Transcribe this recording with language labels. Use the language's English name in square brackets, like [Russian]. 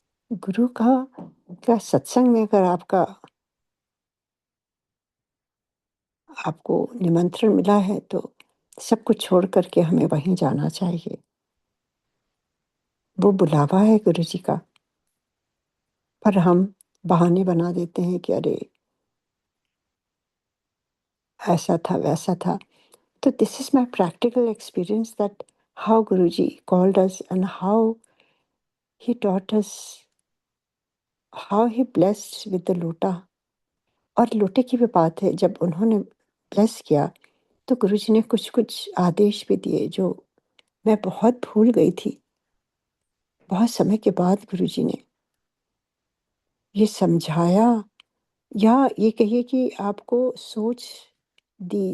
[Hindi] गुरु का सत्संग में अगर आपको निमंत्रण मिला है, तो सब कुछ छोड़ कर के हमें वहीं जाना चाहिए। वो बुलावा है गुरुजी का, पर हम बहाने बना देते हैं कि अरे! ऐसा था, वैसा था। [English] So this is my practical experience that how Guruji called us and how he taught us, how he blessed with the lota. [Hindi] और लोटे की भी बात है, जब उन्होंने ब्लेस किया, तो गुरुजी ने कुछ-कुछ आदेश भी दिए जो मैं बहुत भूल गई थी। बहुत समय के बाद गुरुजी ने ये समझाया या ये कहिए कि आपको सोच दी।